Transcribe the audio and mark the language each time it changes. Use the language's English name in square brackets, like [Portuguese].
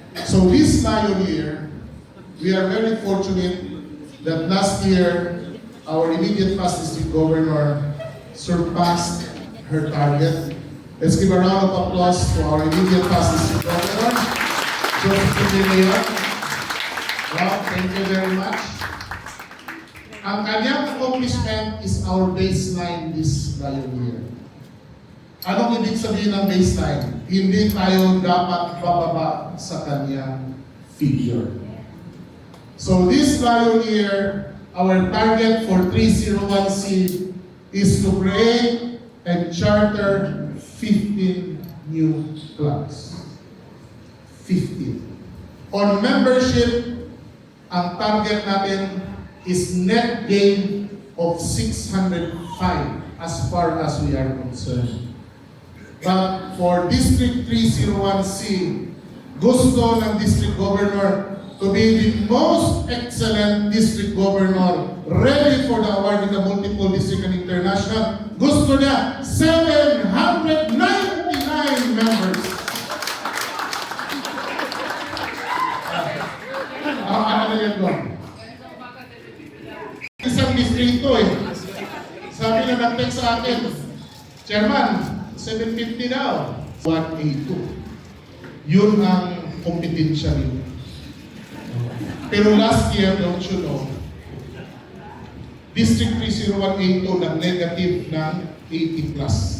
[English] So this Lion year, we are very fortunate that last year, our immediate past district governor surpassed her target. Let's give a round of applause to our immediate past district governor, Josephine Lea. Wow, thank you very much. [Filipino] Ang kanyang [English] accomplishment is our baseline this Lion year. [Filipino] Anong ibig sabihin ng baseline? Hindi tayo dapat bababa sa kanyang figure. [English] So this Lion year, our target for 301C is to create and charter 15 new clubs. 15. On membership, ang target natin is net gain of 605 as far as we are concerned. But for District 301C, [Filipino] gusto ng [English] District Governor to be the most excellent District Governor ready for the award in the multiple district and international. [Filipino] Gusto niya 799 members. Ano na yan doon? Isang distrito eh. Sabi na nag-text sa akin, Chairman, 750 daw. 182. Yun ang kompetensya rin. [English] Pero last year, don't you know, District 30182 nag-negative ng 80 plus.